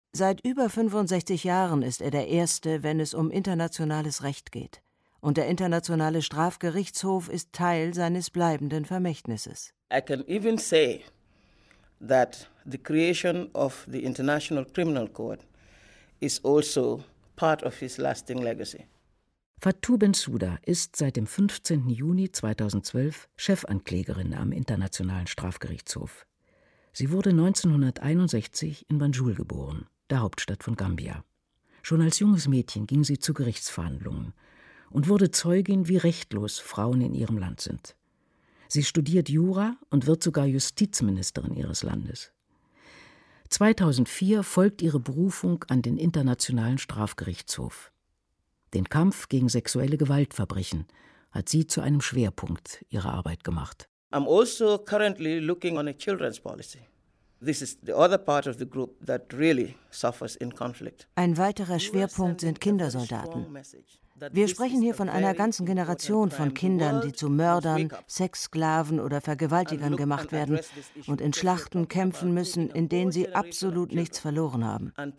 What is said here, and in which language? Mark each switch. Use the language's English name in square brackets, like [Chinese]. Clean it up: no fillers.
[German] Seit über 65 Jahren ist er der Erste, wenn es um internationales Recht geht. Und der Internationale Strafgerichtshof ist Teil seines bleibenden Vermächtnisses. [English] I can even say that the creation of the International Criminal Court is also part of his lasting legacy. [German] Fatou Bensouda ist seit dem 15. Juni 2012 Chefanklägerin am Internationalen Strafgerichtshof. Sie wurde 1961 in Banjul geboren, der Hauptstadt von Gambia. Schon als junges Mädchen ging sie zu Gerichtsverhandlungen und wurde Zeugin, wie rechtlos Frauen in ihrem Land sind. Sie studiert Jura und wird sogar Justizministerin ihres Landes. 2004 folgt ihre Berufung an den Internationalen Strafgerichtshof. Den Kampf gegen sexuelle Gewaltverbrechen hat sie zu einem Schwerpunkt ihrer Arbeit gemacht. [English] I'm also currently looking on a children's policy. This is the other part of the group that really suffers in conflict. [German] Ein weiterer Schwerpunkt sind Kindersoldaten. Wir sprechen hier von einer ganzen Generation von Kindern, die zu Mördern, Sexsklaven oder Vergewaltigern gemacht werden und in Schlachten kämpfen müssen, in denen sie absolut nichts verloren haben.